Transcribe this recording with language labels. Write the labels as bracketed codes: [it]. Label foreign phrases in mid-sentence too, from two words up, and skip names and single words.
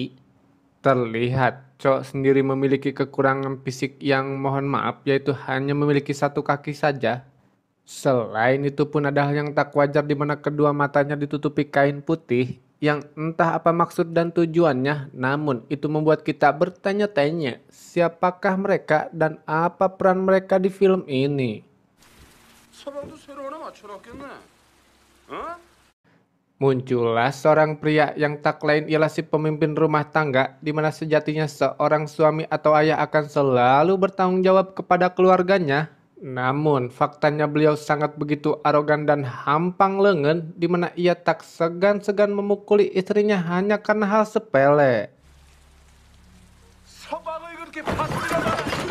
[id] Terlihat Cho sendiri memiliki kekurangan fisik yang mohon maaf yaitu hanya memiliki satu kaki saja. Selain itu pun ada hal yang tak wajar di mana kedua matanya ditutupi kain putih yang entah apa maksud dan tujuannya, namun itu membuat kita bertanya-tanya siapakah mereka dan apa peran mereka di film ini. [ko] 서방도 새로 하나 맞춰놨겠네. 어? [id] Muncullah seorang pria yang tak lain ialah si pemimpin rumah tangga di mana sejatinya seorang suami atau ayah akan selalu bertanggung jawab kepada keluarganya. Namun faktanya beliau sangat begitu arogan dan hampang lengan di mana ia tak segan-segan memukuli istrinya hanya karena hal sepele. [ko] 서방을 그렇게 파뜨리다가